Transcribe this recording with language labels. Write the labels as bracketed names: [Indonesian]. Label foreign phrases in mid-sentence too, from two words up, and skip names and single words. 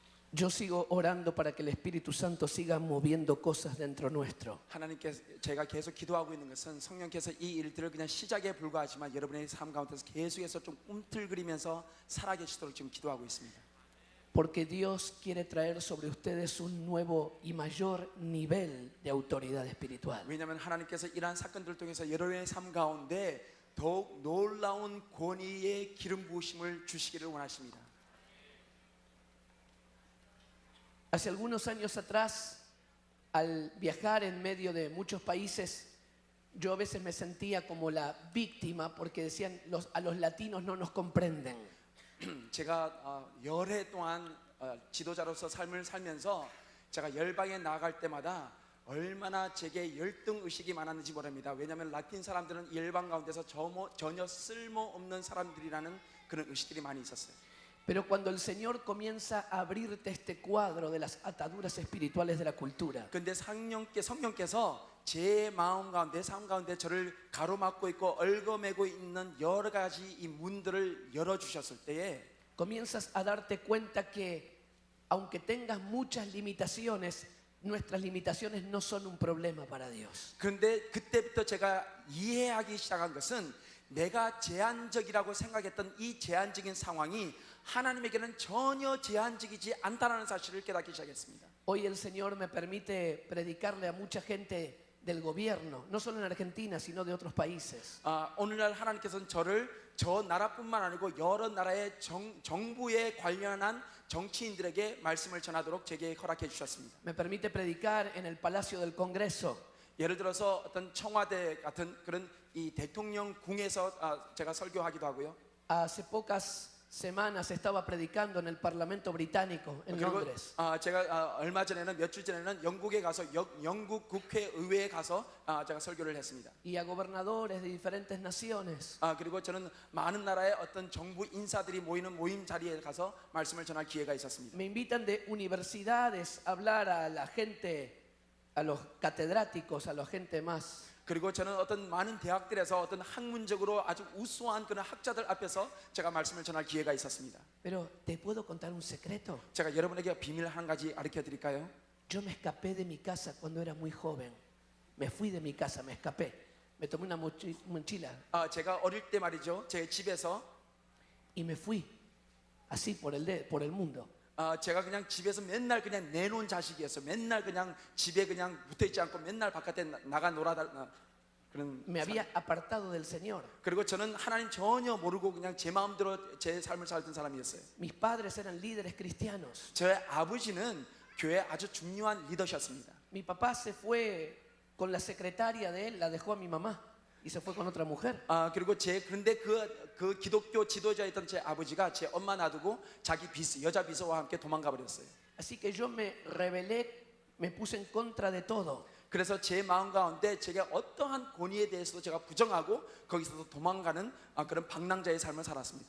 [Spanish] Yo sigo orando para que el Espíritu Santo siga moviendo cosas dentro nuestro. [Korean] 하나님께서 제가 계속 기도하고 있는 것은 성령께서 이 일들을 그냥 시작에 불과하지만 여러분의 삶 가운데서 계속해서 좀 꿈틀거리면서 살아계시도록 지금 기도하고 있습니다. [Spanish] Porque Dios quiere traer sobre ustedes un nuevo y mayor nivel de autoridad espiritual. [Korean] 왜냐하면 하나님께서 이러한 사건들을 통해서 여러분의 삶 가운데 더욱 놀라운 권위의 기름 부으심을 주시기를 원하십니다. [Spanish] Hace algunos años atrás, al viajar en medio de muchos países, yo a veces me sentía como la víctima porque decían a los latinos no nos comprenden. [Korean] 제가 열해 동안 지도자로서 삶을 살면서 제가 열방에 나아갈 때마다 얼마나 제게 열등 의식이 많았는지 모릅니다. 왜냐하면 라틴 사람들은 이 열방 가운데서 전혀 쓸모없는 사람들이라는 그런 의식들이 많이 있었어요. [Spanish] Pero cuando el Señor comienza a abrirte este cuadro de las ataduras espirituales de la cultura, [Korean] 근데 성령께서 제 마음 가운데 삶 가운데 저를 가로막고 있고 얽어매고 있는 여러 가지 이 문들을 열어주셨을 때에 [Spanish] comienzas a darte cuenta que aunque tengas muchas limitaciones, nuestras limitaciones no son un problema para Dios. [Korean] 그런데 그때부터 제가 이해하기 시작한 것은 내가 제한적이라고 생각했던 이 제한적인 상황이 하나님에게는 전혀 제한적이지 않다는 사실을 깨닫기 시작했습니다. [Spanish] Hoy el Señor me permite predicarle a mucha gente del gobierno, no solo en Argentina, sino de otros países. [Korean] 오늘날 하나님께서는 저를 저 나라뿐만 아니고 여러 나라의 정부에 관련한 정치인들에게 말씀을 전하도록 제게 허락해 주셨습니다. [Spanish] Me permite predicar en el Palacio del Congreso. [Korean] 예를 들어서 어떤 청와대 같은 그런 이 대통령 궁에서 제가 설교하기도 하고요. [Spanish] Hace pocas semanas estaba predicando en el Parlamento Británico en [Korean] 그리고 [Spanish] Londres. [Korean] 제가 얼마 전에는 몇 주 전에는 영국에 가서 영국 국회의회에 가서 제가 설교를 했습니다. [Spanish] Y a gobernadores de diferentes naciones. [Korean] 그리고 저는 많은 나라의 어떤 정부 인사들이 모이는 모임 자리에 가서 말씀을 전할 기회가 있었습니다. [Spanish] Me invitan de universidades a hablar a la gente, a los catedráticos, a la gente más. [Korean] 그리고 저는 어떤 많은 대학들에서 어떤 학문적으로 아주 우수한 그런 학자들 앞에서 제가 말씀을 전할 기회가 있었습니다. [Spanish] Pero te puedo contar un secreto. [Korean] 제가 여러분에게 비밀 한 가지 알려 드릴까요? [Spanish] Yo me escapé de mi casa cuando era muy joven. Me fui de mi casa, me escapé. Me tomé una mochila [Korean] 제가 어릴 때 말이죠. 제 집에서 [Spanish] y me fui así por el mundo. [Korean] 제가 그냥 집에서 맨날 그냥 내놓은 자식이었어요. 맨날 그냥 집에 그냥 붙어 있지 않고 맨날 바깥에 나가 놀아다 그런. [Spanish] Me había apartado del Señor. [Korean] 그리고 저는 하나님 전혀 모르고 그냥 제 마음대로 제 삶을 살던 사람이었어요. [Spanish] Mis padres eran líderes cristianos. [Korean] 저의 아버지는 교회 아주 중요한 리더셨습니다. [Spanish] Mi papá se fue con la secretaria de él, la dejó a mi mamá y se fue con otra mujer. [Korean] 그리고 그런데 그 기독교 지도자였던 제 아버지가 제 엄마 놔두고 자기 여자 비서와 함께 도망가 버렸어요. [Spanish] Así que yo me rebelé, me puse en contra de todo. [Korean] 그래서 제 마음 가운데 제가 어떠한 권위에 대해서도 제가 부정하고 거기서도 도망가는 그런 방랑자의 삶을 살았습니다.